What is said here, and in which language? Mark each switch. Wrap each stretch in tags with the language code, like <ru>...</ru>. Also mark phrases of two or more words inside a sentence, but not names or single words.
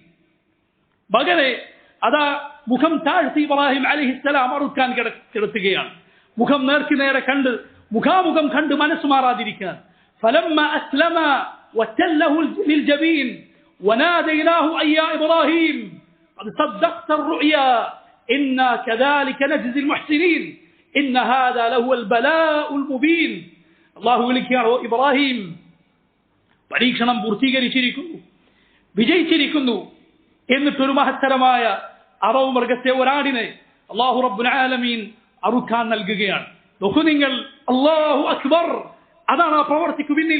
<ml>മകനെ അതാ മുഖം താഴ്ത്തി ഇബ്രാഹിം അലൈഹിസ്സലാം അറുക്കാൻ കിടത്തുകയാണ്. മുഖം നേർക്ക് നേരെ കണ്ട്, മുഖാമുഖം കണ്ട് മനസ്സ് മാറാതിരിക്കാൻ.</ml> <ar>فلما أسلما وتله للجبين وناديناه أن يا إبراهيم قد صدقت الرؤيا إنا كذلك نجزي المحسنين إن هذا لهو البلاء المبين.</ar> <ml>അല്ലാഹു വിളിക്കുകയാണ്, ഇബ്രാഹിം പരീക്ഷണം പൂർത്തീകരിച്ചിരിക്കുന്നു, വിജയിച്ചിരിക്കുന്നു. എന്നിട്ടൊരു മഹത്തരമായ അറവ് മൃഗത്തെ, ഒരാടിനെ അല്ലാഹു</ml> <ar>رب العالمين</ar> <ml>അറുക്കാൻ നൽകുകയാണ്. നോക്കൂ നിങ്ങൾ,</ml> <ar>الله أكبر.</ar> <ml>അതാണ് ആ പ്രവർത്തിക്കു പിന്നിൽ.</ml>